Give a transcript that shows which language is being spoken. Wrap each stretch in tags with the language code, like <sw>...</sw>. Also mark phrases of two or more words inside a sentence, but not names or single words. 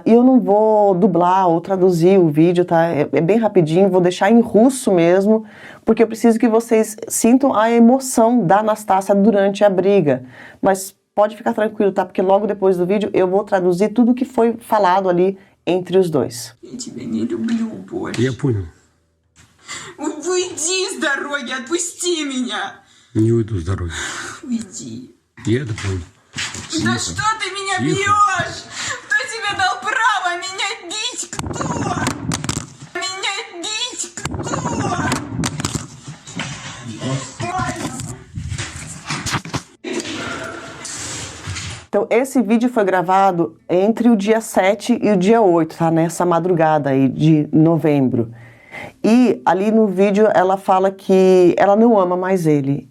<pt>E eu não vou dublar ou traduzir o vídeo, tá? É bem rapidinho, vou deixar em russo mesmo, porque eu preciso que vocês sintam a emoção da Anastácia durante a briga. Mas pode ficar tranquilo, tá? Porque logo depois do vídeo eu vou traduzir tudo que foi falado ali entre os dois.</pt> <ru>Я тебя не люблю больше. Я понял. Уйди с дороги, отпусти меня. Не уйду с дороги. Уйди. Я это понял. Да что ты меня бьешь? Кто тебе дал право меня бить? Кто? Меня бить кто?</ru> <pt>Então, esse vídeo foi gravado entre o dia 7 e o dia 8, tá? Nessa madrugada aí de novembro. E ali no vídeo ela fala que ela não ama mais ele.</pt>